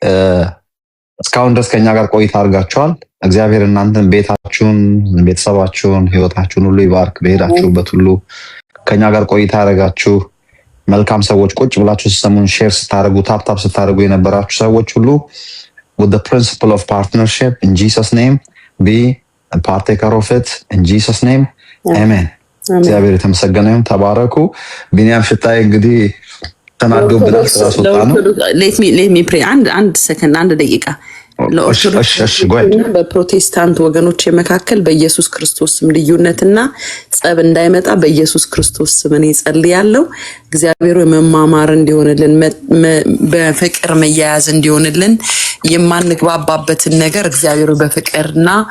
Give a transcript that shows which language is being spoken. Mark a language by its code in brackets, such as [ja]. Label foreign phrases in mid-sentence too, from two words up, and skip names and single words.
[am] እስካሁን ድረስ ከኛ ጋር ቆይታ አድርጋችኋል። እግዚአብሔር እናንተን ቤታችሁን፣ ቤተሰባችሁን፣ ህይወታችሁን ሁሉ ይባርክ። በሄዳችሁበት ሁሉ ከኛ ጋር ቆይታ ያደረጋችሁ መልካም ሰዎች፣ ቁጭ ብላችሁ ስትሰሙን ሼር ስታደርጉ ታፕታፕ ስታደርጉ የነበራችሁ ሰዎች ሁሉ [en] with the principle of partnership in Jesus name be a partaker of it in Jesus name amen። [am] እግዚአብሔር የተመሰገነ ይሁን። ተባረኩ። ቢኒያም ሽታይ እንግዲህ ተናዶብናል ስላስወጣ ነው። [en] let me pray [am] አንድ ሰከንድ አንድ ደቂቃ ለኦርቶዶክስ በፕሮቴስታንት ወገኖች መካከል በኢየሱስ ክርስቶስ ስም ልዩነትና ጸብ እንዳይመጣ በኢየሱስ ክርስቶስ ስም እኔ ጸልያለሁ። እግዚአብሔር መማማር እንዲሆንልን፣ በፍቅር መያያዝ እንዲሆንልን፣ የማንግባባበትን ነገር እግዚአብሔር በፍቅርና